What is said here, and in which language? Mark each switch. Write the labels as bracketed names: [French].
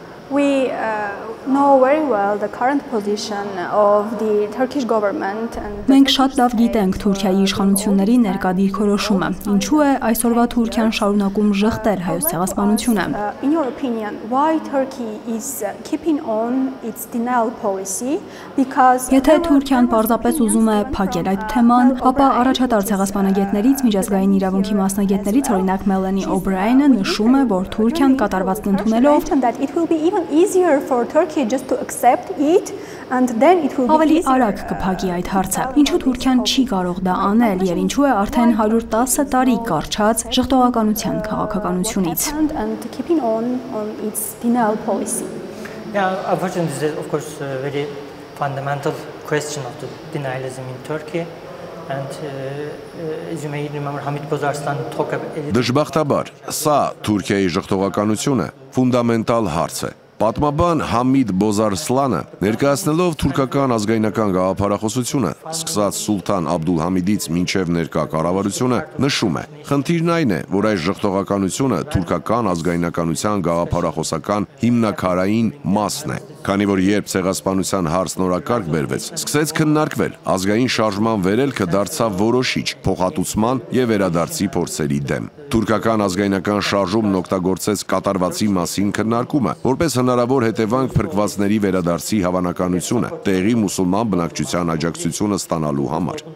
[English] We know very well the current position of the Turkish government and [Armenian] Մենք շատ լավ գիտենք Թուրքիայի իշխանությունների ներկա դիրքորոշումը։ Ինչու է այսօրվա Թուրքիան շարունակում ժխտել հայոց ցեղասպանությունը։ [English] In your opinion, why Turkey is keeping on its denial policy? Because [Armenian] Եթե Թուրքիան պարզապես ուզում է փակել այդ թեման, ապա առաջատար ցեղասպանագետներից միջազգային իրավունքի մասնագետներից օրինակ Melanie O'Brien-ը նշում է, որ Թուրքիան կատարվածն ընդունելով [English] easier for Turkey just to accept it and then it will be [Armenian] ավելի արագ կփակի այդ հարցը։ Ինչու Թուրքիան չի կարող դա անել եւ ինչու է արդեն 110 տարի կարճած ժխտողականության քաղաքականությունից։ [English] And keeping on its denial policy. Yeah, unfortunately this is of course a very fundamental question of the denialism in Turkey. And as you may remember, Hamid Bozarslan talked about [Armenian] Դժբախտաբար, սա Թուրքիայի ժխտողականությունը ֆունդամենտալ հարց է։ Պատմաբան Համիդ Բոզարսլանը ներկայացնելով թուրքական ազգայնական գաղափարախոսությունը, սկսած Սուլթան Աբդուլհամիդից մինչև ներկա կառավարությունը, նշում է. խնդիրն այն է, որ այս ժխտողականությունը թուրքական ազգայնականության գաղափարախոսական հիմնաքարային մասն է, քանի որ երբ ցեղասպանության հարց նորակարգ բերվեց, սկսեց քննարկվել, ազգային շարժման վերելքը դարձավ որոշիչ փոխհատուցման եւ վերադարձի փորձերի դեմ։ Թուրքական ազգայնական շարժումն օգտագործեց կատարվածի մասին քննարկումը, որպես հնարավոր հետևանք փրկվածների վերադարձի հավանականությունը, տեղի մուսուլման բնակչության աջակցությունը ստանալու համար։